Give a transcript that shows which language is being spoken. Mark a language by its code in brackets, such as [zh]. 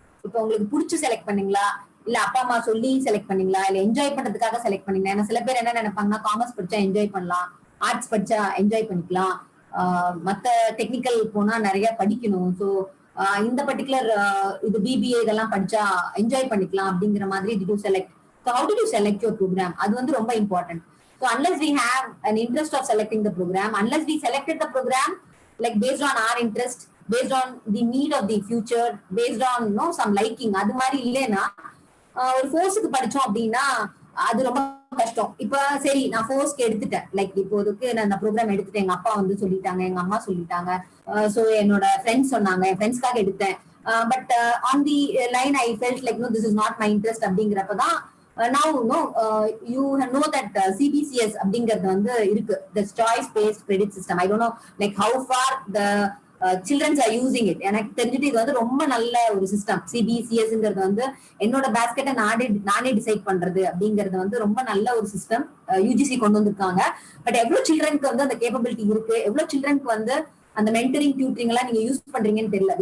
[ta] இப்போ உங்களுக்கு பிடிச்சி செலக்ட் பண்ணீங்களா, இல்ல அப்பா அம்மா சொல்லி செலக்ட் பண்ணீங்களா, இல்ல என்ஜாய் பண்றதுக்காக செலக்ட் பண்ணீங்களா? ஏன்னா சில பேர் என்ன நினைப்பாங்கன்னா காமர்ஸ் படிச்சா என்ஜாய் பண்ணலாம், ஆர்ட்ஸ் படிச்சா என்ஜாய் பண்ணிக்கலாம், மத்த டெக்னிக்கல் போனா நிறைய படிக்கணும், ஸோ இந்த பர்டிகுலர் இது பிபிஏ இதெல்லாம் படிச்சா என்ஜாய் பண்ணிக்கலாம் அப்படிங்கிற மாதிரி [en] did you select? So how did you select your program? [ta] அது வந்து ரொம்ப important. [en] So unless we have an interest of selecting the program, unless we selected the program like based on our interest, based on the need of the future, based on some liking, [ta] அது மாதிரி இல்லைன்னா ஒரு ஃபோர்ஸுக்கு படிச்சோம் அப்படின்னா அது ரொம்ப கஷ்டம். இப்ப சரி நான் ஃபோர்ஸ்க்கு எடுத்துட்டேன், லைக் இப்போதுக்கு நான் இந்த ப்ரோக்ராம் எடுத்துட்டேன், எங்க அப்பா வந்து சொல்லிட்டாங்க, எங்க அம்மா சொல்லிட்டாங்க, ஸோ என்னோட ஃப்ரெண்ட்ஸ் சொன்னாங்க, என் ஃப்ரெண்ட்ஸ்க்காக எடுத்தேன். [en] But on the line I felt like no this is not my interest அப்படிங்கிறப்பதான் now you know that CBCS அப்படிங்கிறது வந்து இருக்கு, the choice based credit system. I don't know like how far the children are using it. [ta] எனக்கு தெரிஞ்சுட்டு இது வந்து ரொம்ப நல்ல ஒரு சிஸ்டம். CBCSங்கிறது வந்து என்னோட பேஸ்கெட்டை நானே டிசைட் பண்றது அப்படிங்கிறது வந்து ரொம்ப நல்ல ஒரு சிஸ்டம் UGC கொண்டு வந்திருக்காங்க. பட் எவ்வளவு சில்ட்ரனுக்கு வந்து அந்த கேப்பபிலிட்டி இருக்கு, எவ்வளவு சில்ட்ரனுக்கு வந்து அந்த மென்டரிங் டியூட்டரிங் எல்லாம் நீங்க யூஸ் பண்றீங்கன்னு தெரியல.